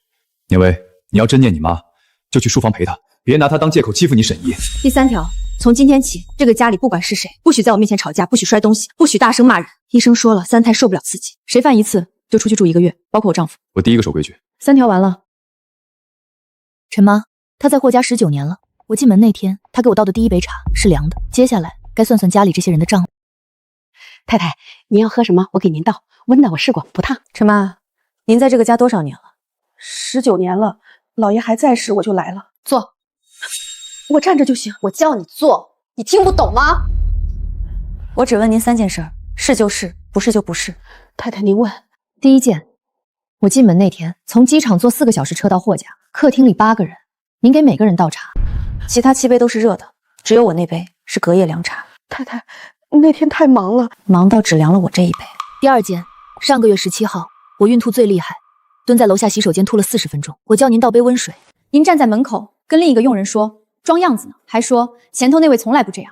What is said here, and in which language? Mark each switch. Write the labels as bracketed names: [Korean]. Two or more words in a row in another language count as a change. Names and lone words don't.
[Chinese] 念威，你要真念你媽，就去書房陪她，別拿她當借口欺負你沈姨。第3條，從今天起，這個家裡不管是誰，不許在我面前吵架，不許摔東西，不許大聲罵人。醫生說了，3胎受不了刺激，誰犯1次就出去住1個月，包括我丈夫。我第1個守規矩。 3條完了。陳媽，她在霍家19年了。我進門那天，她給我倒的第1杯茶是涼的。接下來該算算家裡這些人的賬了。太太，您要喝什麼？我給您倒。溫的我試過，不燙。陳媽，您在這個家多少年了？19年了，老爺還在時我就來了。坐。我站着就行。我叫你坐，你聽不懂嗎？我只問您3件事，是就是，不是就不是。太太您問。第1件，我進門那天，從機場坐4個小時車到霍家，客廳裡8 個人，您給每個人倒茶，其他7杯都是熱的，只有我那杯是隔夜涼茶。太太，那天太忙了，忙到只涼了我這一杯。第2件，上個月17號，我孕吐最厲害，蹲在樓下洗手間吐了40分鐘，我叫您倒杯溫水，您站在門口跟另一個傭人說裝樣子呢，還說前頭那位從來不這樣。